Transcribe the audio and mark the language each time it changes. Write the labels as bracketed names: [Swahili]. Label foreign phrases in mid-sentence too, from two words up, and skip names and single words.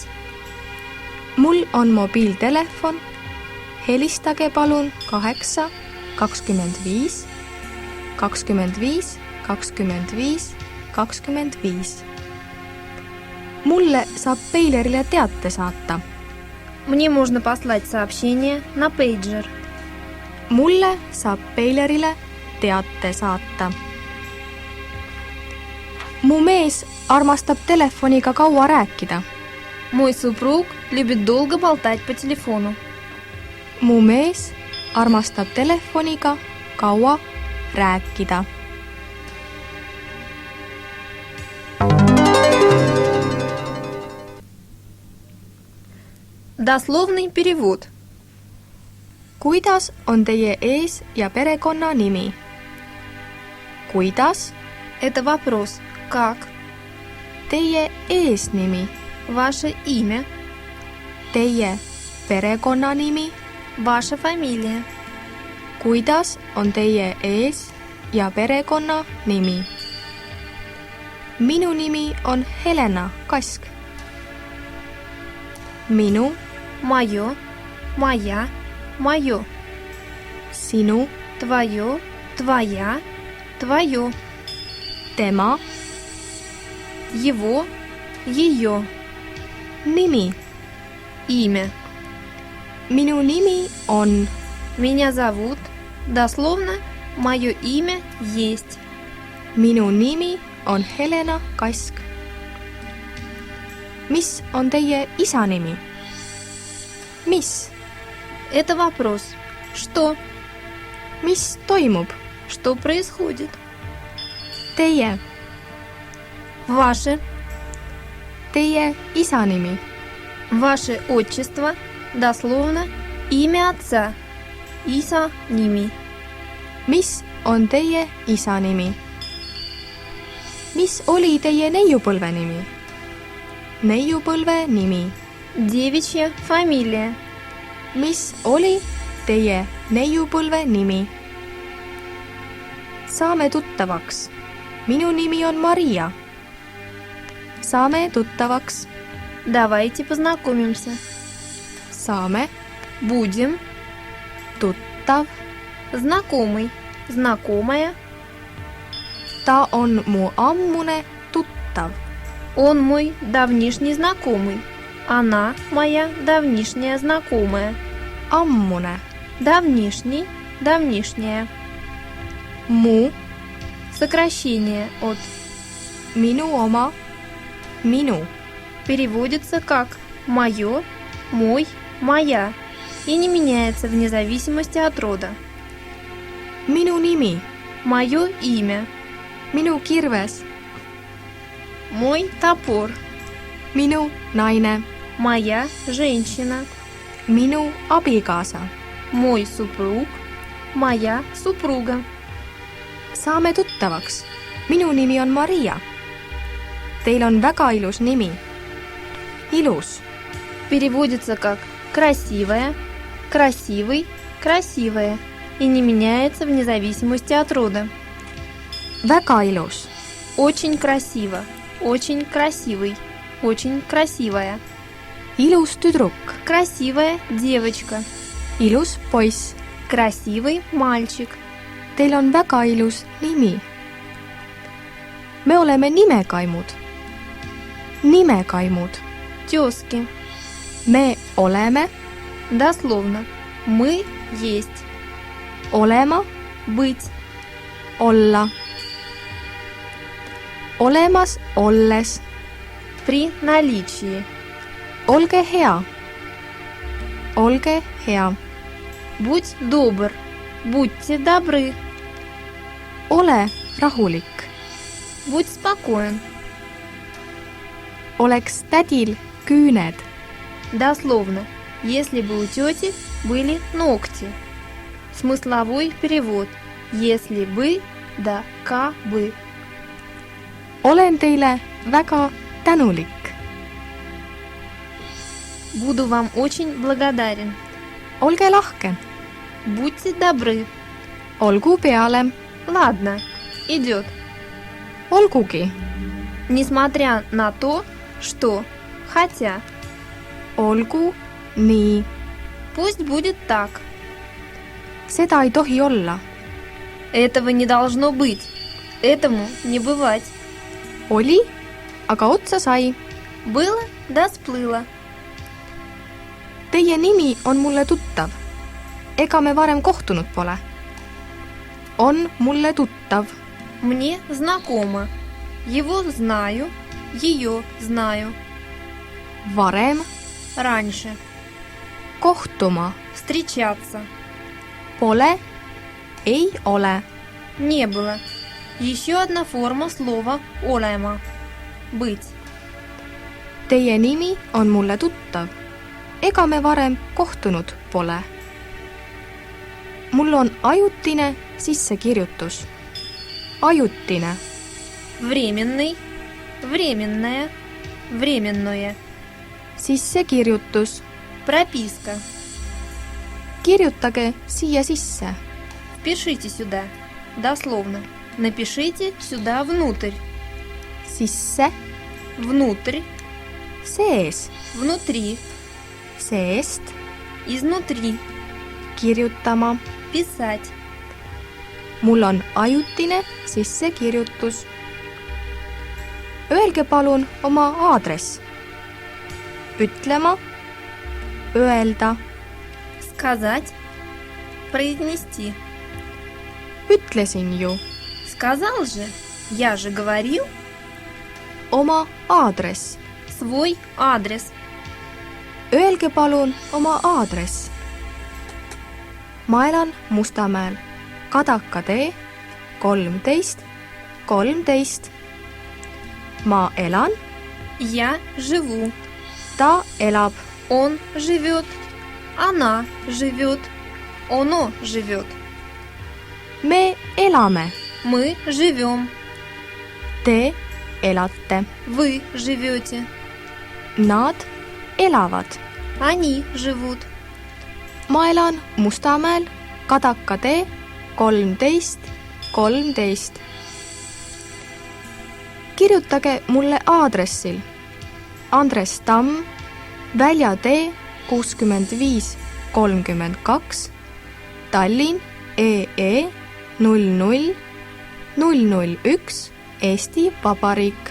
[Estonian] Mul on mobiiltelefon. Helistage palun 8 25 25 25 25. Mulle saab Peilerile teate saata. [Russian] Мне можно послать сообщение на пейджер. [Estonian] Mulle saab Peilerile teate saata. Mu mees armastab telefoniga kaua rääkida. [Russian] Мой супруг любит долго болтать по телефону. [Estonian] Mu mees armastab telefoniga kaua rääkida. [Russian] Дословный перевод. [Estonian] Kuidas on teie ees- ja perekonnanimi? Kuidas [Russian] Это вопрос. Как? [Estonian] teie eesnimi, [Russian] Ваше имя. [Estonian] teie perekonnanimi? [Russian] Ваша фамилия. [Estonian] Kuidas on teie ees- ja perekonnanimi? Minu nimi on Helena Kask. Minu, [Russian] Мое. Моя. Мое. [Estonian] sinu, [Russian] Твое. Твоя. Твое. [Estonian] tema, [Russian] Его. Ее. [Estonian] nimi. [Russian] Имя. [Estonian] Minu nimi on, [Russian] Меня зовут. Дословно, мое имя есть. [Estonian] minu nimi on Helena Kask. Mis on teie isa nimi? Mis? [Russian] Это вопрос. Что? [Estonian] Mis toimub? [Russian] Что происходит? [Estonian] Teie, [Russian] Ваше. [Estonian] teie isa nimi. [Russian] Ваше отчество. Дословно, имя отца. [Estonian] Isa nimi. Mis on teie isa nimi? Mis oli teie neiupõlve nimi? Neiupõlve nimi. [Russian] Девичья фамилия. [Estonian] Mis oli teie neiupõlve nimi? Saame tuttavaks. Minu nimi on Maria. Saame tuttavaks. [Russian] Давайте познакомимся. [Estonian] Saame [Russian] Будем. [Estonian] tuttav. [Russian] Знакомый. Знакомая. [Estonian] Ta on mu ammune tuttav. [Russian] Он мой давнишний знакомый. Она моя давнишняя знакомая. [Estonian] Ammune. [Russian] Давнишний. Давнишняя. [Estonian] Mu. [Russian] Сокращение от [Estonian] Minu oma. Minu. [Russian] переводится как «моё», «мой», «моя» и не меняется вне зависимости от рода. [Estonian] Minu nimi. [Russian] Мое имя. [Estonian] Minu kirves. [Russian] Мой топор. [Estonian] Minu naine. [Russian] Моя женщина. [Estonian] Minu abikaasa. [Russian] Мой супруг. Моя супруга. [Estonian] Saame tuttavaks. Minu nimi on Maria. Teil on väga ilus nimi. Ilus. [Russian] Переводится как «красивая», «красивый», «красивая» и не меняется вне зависимости от рода. [Estonian] Väga ilus. [Russian] Очень красиво, очень красивый, очень красивая. [Estonian] Ilus tüdruk. [Russian] Красивая девочка. [Estonian] Ilus poiss. [Russian] Красивый мальчик. [Estonian] Teil on väga ilus nimi. Me oleme nimekaimud. Nimekaimud. [Russian] Тёзки. [Estonian] Me oleme. [Russian] Дословно. Мы есть. [Estonian] Olema. [Russian] Быть. [Estonian] Olla. olemas olles, [Russian] При наличии. [Estonian] olge hea, olge hea, [Russian] Будь добр. Будьте добры. [Estonian] ole rahulik, [Russian] Будь спокоен. [Estonian] oleks tädil küüned, [Russian] Дословно. Если бы у тети были ногти. Смысловой перевод. Если бы, да кабы. [Estonian] olen teile väga tänulik, [Russian] Буду вам очень благодарен. [Estonian] olge lahke, [Russian] Будьте добры. [Estonian] olgu peale, [Russian] Ладно, идет. [Estonian] olgugi, [Russian] Несмотря на то, что, хотя, [Estonian] olgu nii, [Russian] пусть будет так. [Estonian] seda ei tohi olla, [Russian] Этого не должно быть. Этому не бывать. [Estonian] oli, aga otsa sai. [Russian] Было, да сплыло. [Estonian] Teie nimi on mulle tuttav. Ega me varem kohtunud pole. On mulle tuttav. [Russian] Мне знакомо. Его знаю, ее знаю. [Estonian] Varem [Russian] Раньше. [Estonian] kohtuma [Russian] Встречаться. [Estonian] pole, ei ole. [Russian] Не было. Еще одна форма слова olema. Быть. [Estonian] Teie nimi on mulle tuttav. Ega me varem kohtunud pole. Mul on ajutine sissekirjutus. Ajutine. [Russian] Временный. Временное. Временное. [Estonian] Sissekirjutus. [Russian] Прописка. [Estonian] Kirjutage siia sisse. [Russian] Впишите сюда. Дословно. Напишите сюда внутрь. [Estonian] Sisse, [Russian] Внутрь. [Estonian] sees, [Russian] Внутри. [Estonian] seest, [Russian] Изнутри. [Estonian] kirjutama. [Russian] Писать. [Estonian] Mul on ajutine sissekirjutus. Öelge palun oma aadress. Ütlema, öelda, [Russian] Сказать. Произнести. [Estonian] ütlesin ju, [Russian] Сказал же. Я же говорил. [Estonian] oma aadress. [Russian] Свой адрес. [Estonian] Öelge palun oma aadress. Ma elan Mustamäel, Kadaka tee 13, 13. Ma elan, [Russian] Я живу. [Estonian] ta elab, [Russian] Он живет. Она живет. Оно живет. [Estonian] me elame, [Russian] Мы живем. [Estonian] te elate, [Russian] Вы живете. [Estonian] nad elavad. [Russian] Они живут. [Estonian] Ma elan Mustamäel, Kadaka tee 13, 13. Kirjutage mulle aadressil Andres Tamm, Väljatee 65 32, Tallinn EE 00 001, Eesti Vabariik.